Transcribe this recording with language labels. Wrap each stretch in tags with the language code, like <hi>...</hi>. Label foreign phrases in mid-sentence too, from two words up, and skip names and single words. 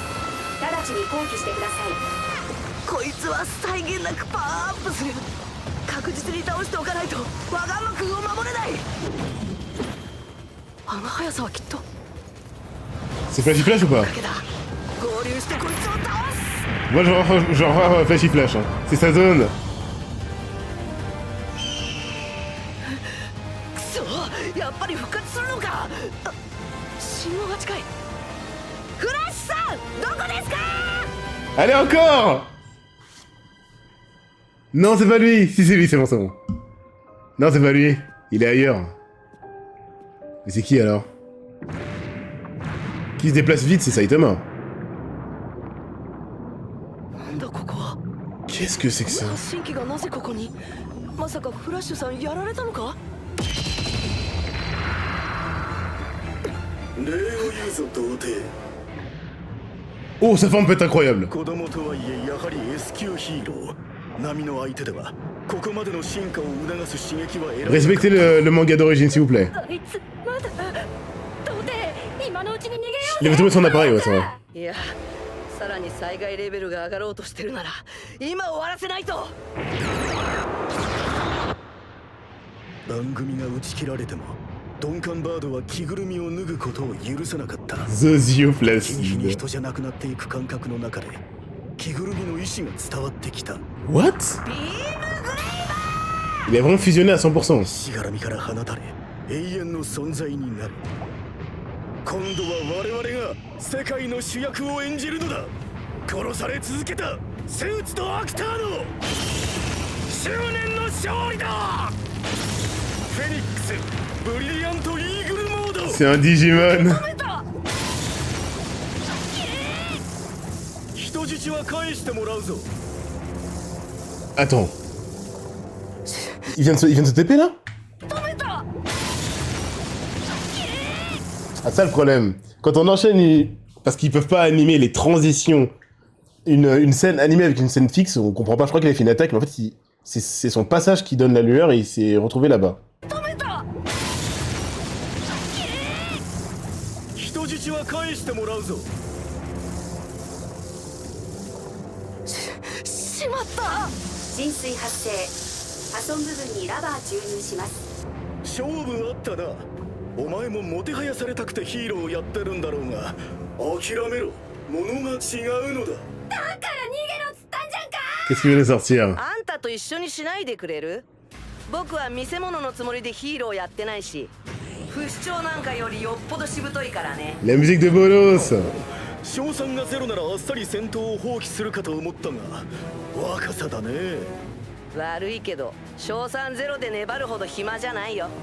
<ja>直ちに抗議してください。こいつは際限なくパワーアップする。確実に倒しておかないとワガンマ君を守れない。あの速さはきっと</ja> <fr>C'est Flashy Flash ou pas?</fr> <ja>だけだ。合流してこいつを倒す。</ja> <fr>Moi genre Flashy Flash, hein. C'est sa zone.</fr> <ja>くそ、やっぱり復活するのか。あ、信号が近い。フラッシュさん、どこですか。</ja> <fr>Allez encore! Non, c'est pas lui! Si, c'est lui, c'est bon, c'est bon. Non, c'est pas lui. Il est ailleurs. Mais c'est qui alors? Qui se déplace vite, c'est Saitama.</fr> <ja>なんだここは。</ja> <fr>Qu'est-ce que c'est que ça?</fr> <ja>発信機がなぜここに。まさかフラッシュさんやられたのか。礼を言うぞ童貞。</ja> <fr>Oh, sa forme peut être incroyable.</fr> <ja>子供とはいえやはり S 級ヒーロー。波の相手ではここまでの進化を促す刺激は得られない。</ja> <fr>Respectez le manga d'origine, s'il vous plaît.</fr> <ja>あいつまだ童貞今のうちに逃げよう。</ja> <fr>Il avait trouvé son appareil, ouais, ça va.</fr> <ja>いや、さらに災害レベルが上がろうとしてるなら今終わらせないと。番組が打ち切られてもドンカンバードは着ぐるみを脱ぐことを許さなかった。 The Zio 日に日に</ja> <fr>Placide.</fr> <ja>人じゃなくなっていく感覚の中で着ぐるみの意志が伝わってきた。</ja> <en>What?</en> <fr>Il a vraiment fusionné à 100%.</fr> <ja>しがらみから放たれ永遠の存在になる。今度は我々が世界の主役を演じるのだ。殺され続けたスーツとアクターの執念の勝利だ。フェニックスブリリアントイーグルモード。</ja> <fr>C'est un Digimon.</fr> <ja>人質は返してもらうぞ。</ja> <fr>Attends. il vient de se TP là? Ah, ça le problème. Quand on enchaîne, parce qu'ils peuvent pas animer les transitions, une scène animée avec une scène fixe, on comprend pas. Je crois qu'il avait fait une attaque, mais en fait, c'est son passage qui donne la lueur et il s'est retrouvé là-bas.</fr> <ja>人質は返してもらうぞ。しまった。浸水発生。破損部分にラバー注入します。勝負あったな。お前ももてはやされたくてヒーローをやってるんだろうが、諦めろ。物が違うのだ。だから逃げろっつったんじゃんか。</ja> <fr>Qu'est-ce qu'il vient de sortir?</fr> <ja>あんたと一緒にしないでくれる？僕は見せ物のつもりでヒーローやってないし、不死鳥なんかよりよっぽどしぶといからね。</ja> <fr>La musique de Bolos.</fr> <ja>賞賛がゼロならあっさり戦闘を放棄するかと思ったが、若さだね。悪いけど、賞賛ゼロで粘るほど暇じゃないよ。</ja>